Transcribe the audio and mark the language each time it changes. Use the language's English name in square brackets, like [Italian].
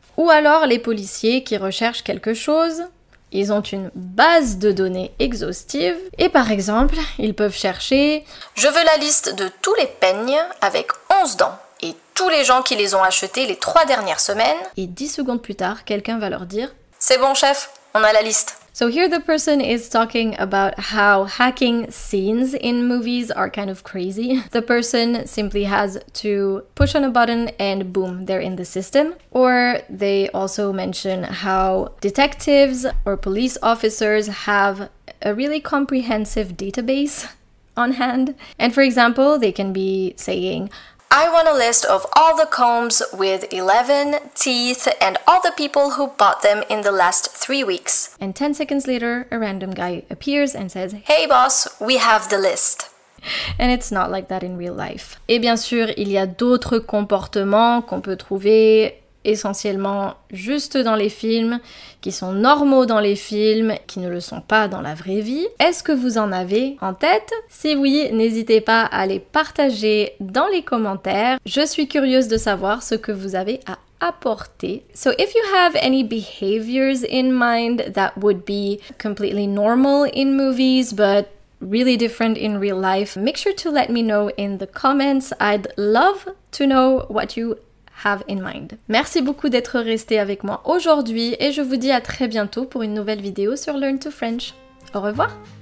[French] Ou alors les policiers qui recherchent quelque chose. Ils ont une base de données exhaustive et par exemple, ils peuvent chercher « Je veux la liste de tous les peignes avec 11 dents et tous les gens qui les ont achetés les 3 dernières semaines. » Et 10 secondes plus tard, quelqu'un va leur dire « C'est bon chef, on a la liste. » [English] So here the person is talking about how hacking scenes in movies are kind of crazy. The person simply has to push on a button and boom, they're in the system. Or they also mention how detectives or police officers have a really comprehensive database on hand. And for example, they can be saying, I want a list of all the combs with 11 teeth and all the people who bought them in the last 3 weeks. And 10 seconds later, a random guy appears and says, Hey boss, we have the list. And it's not like that in real life. [French] Et bien sûr, il y a d'autres comportements qu'on peut trouver essentiellement juste dans les films, qui sont normaux dans les films, qui ne le sont pas dans la vraie vie? Est-ce que vous en avez en tête? Si oui, n'hésitez pas à les partager dans les commentaires. Je suis curieuse de savoir ce que vous avez à apporter. [English] So if you have any behaviors in mind that would be completely normal in movies, but really different in real life, make sure to let me know in the comments. I'd love to know what you have in mind. [French] Merci beaucoup d'être resté avec moi aujourd'hui et je vous dis à très bientôt pour une nouvelle vidéo sur Learn to French. Au revoir!